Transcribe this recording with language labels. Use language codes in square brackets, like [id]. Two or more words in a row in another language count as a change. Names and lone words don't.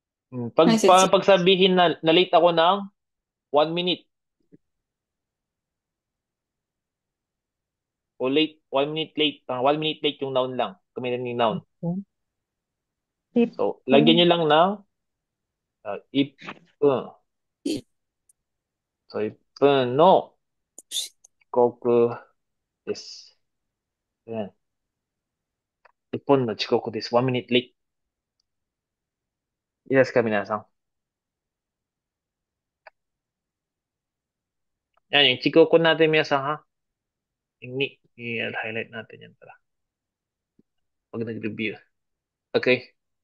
[tl] Message. Pagsabihin na late ako ng 1 minute o late, [en] 1 minute late, 1 minute late [tl] yung noun lang. Gamitin yung noun. Tip. So, lagyan nyo lang ng if. So, if no, [ja] 遅刻です. [tl] Ayan. [ja] 一本の遅刻です. [en] 1 minute late. [ja] いいですか、皆さん。 [tl] Yan, yung chikoku natin, minasan, ha? Yung ni, i-highlight natin yan pala. Pag nag-review. Okay.